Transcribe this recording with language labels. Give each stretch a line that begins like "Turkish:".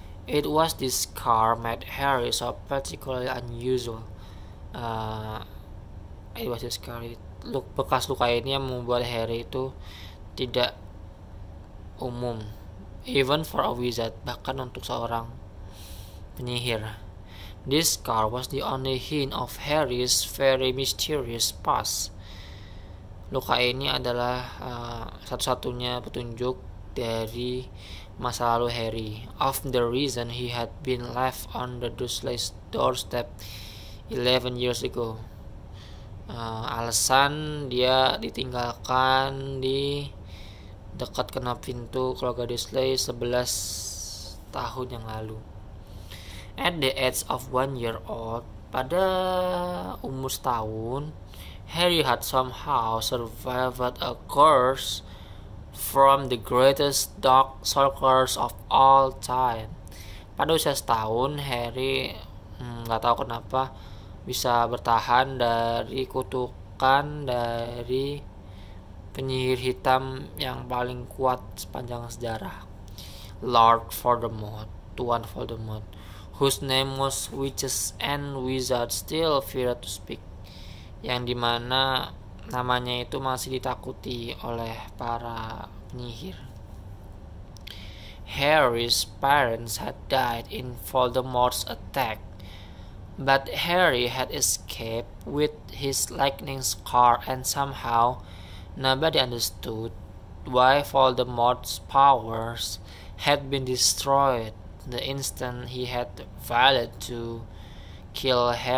English: It was this scar made Harry so particularly unusual.
Indonesian: uh,
English: it was this scar,
Indonesian: bekas luka ini yang membuat Harry itu tidak umum,
English: even for a wizard,
Indonesian: bahkan untuk seorang penyihir.
English: This scar was the only hint of Harry's very mysterious past.
Indonesian: Luka ini adalah satu-satunya petunjuk dari masa lalu Harry,
English: of the reason he had been left on the Dursleys doorstep 11 years ago.
Indonesian: Alasan dia ditinggalkan di dekat kena pintu keluarga Dursley 11 tahun yang lalu.
English: At the age of 1 year old,
Indonesian: pada umur setahun,
English: Harry had somehow survived a course from the greatest dark sorcerers of all time.
Indonesian: Pada usia setahun, Harry nggak tahu kenapa bisa bertahan dari kutukan dari penyihir hitam yang paling kuat sepanjang sejarah, Lord Voldemort, Tuan Voldemort,
English: whose name most witches and wizards still fear to speak,
Indonesian: yang dimana namanya itu masih ditakuti oleh para penyihir.
English: Harry's parents had died in Voldemort's attack, but Harry had escaped with his lightning scar, and somehow nobody understood why Voldemort's powers had been destroyed the instant he had vowed to kill Harry.